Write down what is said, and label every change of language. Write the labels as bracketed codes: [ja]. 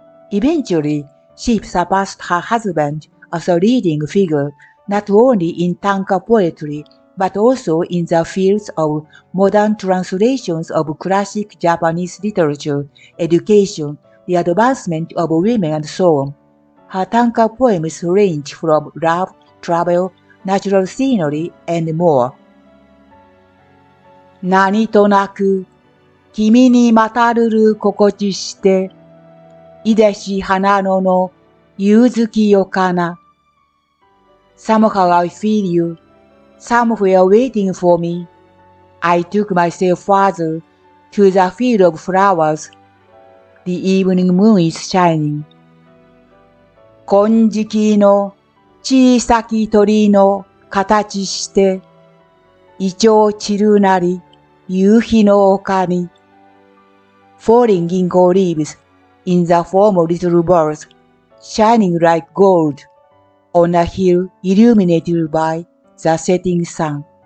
[en] Eventually, she surpassed her husband as a leading figure not only in tanka poetry but also in the fields of modern translations of classic Japanese literature, education, the advancement of women, and so on. Her tanka poems range from love, travel, natural scenery, and more. [ja] 何となく君にまたるる心地していでし花野の夕月よかな [en] Somehow I feel you, somewhere waiting for me. I took myself farther to the field of flowers. The evening moon is shining. [ja] 金色の小さき鳥の形してイチョウ散るなり夕日の丘に [en] Falling ginkgo leaves in the form of little birds, shining like gold on a hill illuminated by the setting sun.